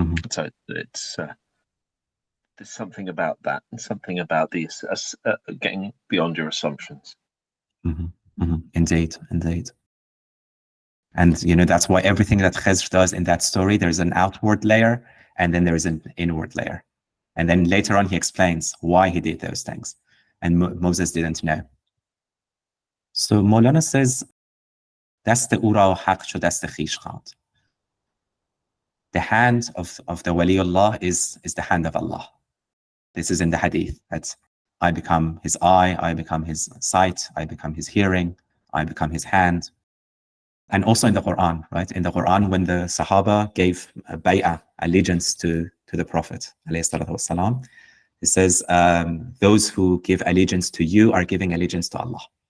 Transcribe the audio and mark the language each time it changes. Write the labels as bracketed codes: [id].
[en] So it's there's something about that, and something about these getting beyond your assumptions. Indeed. And that's why everything that Khidr does in that story, there's an outward layer and then there is an inward layer. And then later on he explains why he did those things, and Moses didn't know. So Mawlana says, [fa] دست او را حق چو دست خویش خواند. [en] The hand of the Waliullah is the hand of Allah. This is in the hadith, that I become his eye, I become his sight, I become his hearing, I become his hand. And also in the Qur'an, right? In the Qur'an, when the Sahaba gave bay'ah, allegiance to the Prophet, ﷺ, it says, those who give allegiance to you are giving allegiance to Allah.